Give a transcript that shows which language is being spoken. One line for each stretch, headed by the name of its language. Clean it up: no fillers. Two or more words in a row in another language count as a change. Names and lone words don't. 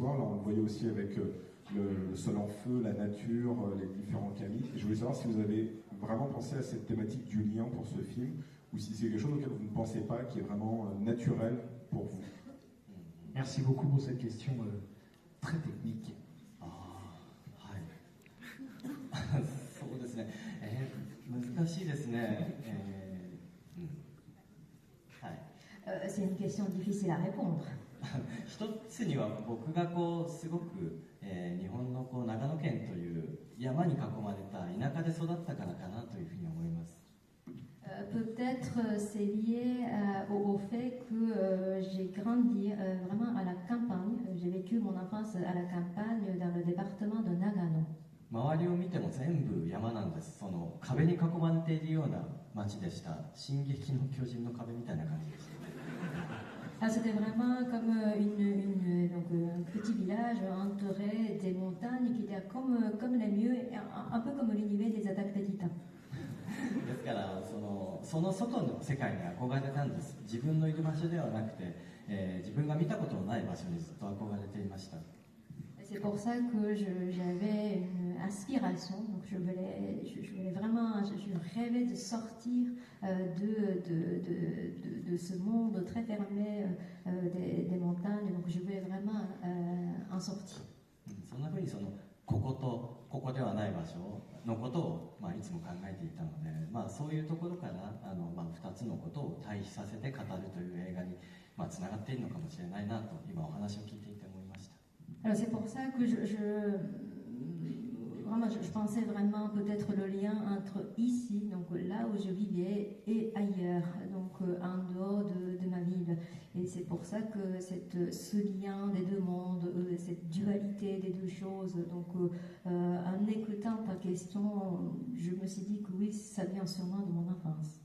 French: Là, on le voyait aussi avec le sol en feu, la nature, les différents camis. Et je voulais savoir si vous avez vraiment pensé à cette thématique du lien pour ce film, ou si c'est quelque chose auquel vous ne pensez pas, qui est vraiment naturel pour vous. Merci beaucoup pour cette question très technique.
Japanese: そうですね。難しいですね。
French: C'est une question difficile à répondre.
Japanese: 一つには僕がすごく、日本の長野県という山に囲まれた田舎で育ったからかなというふうに思います。
French: Peut-être c'est lié au fait que j'ai grandi vraiment à la campagne. J'ai vécu mon enfance à la campagne dans le département de Nagano.
Japanese: 周りを見ても全部山なんです。その壁に囲まれているような町でした。進撃の巨人の壁みたいな感じでした。
French: C'était vraiment comme un petit village entouré des montagnes qui étaient comme les murs, un peu comme l'univers des attaques des titans.
Japanese: ですからその外の世界に憧れたんです。自分のいる場所ではなくて、自分が見たことのない場所にずっと憧れていました。
French: C'est pour ça que j'avais une aspiration, donc je voulais vraiment, je rêvais de sortir de ce monde très fermé des montagnes, donc je voulais vraiment en sortir.
Japanese: そんな風にこことここではない場所のことを、いつも考えていたので、そういうところから2つのことを対比させて語るという映画につながっているのかもしれないなと今お話を聞いていて思いました。
French: Alors c'est pour ça que je pensais vraiment peut-être le lien entre ici, donc là où je vivais, et ailleurs, donc en dehors de ma ville. Et c'est pour ça que ce lien des deux mondes, cette dualité des deux choses, donc en écoutant ta question, je me suis dit que oui, ça vient sûrement de mon enfance.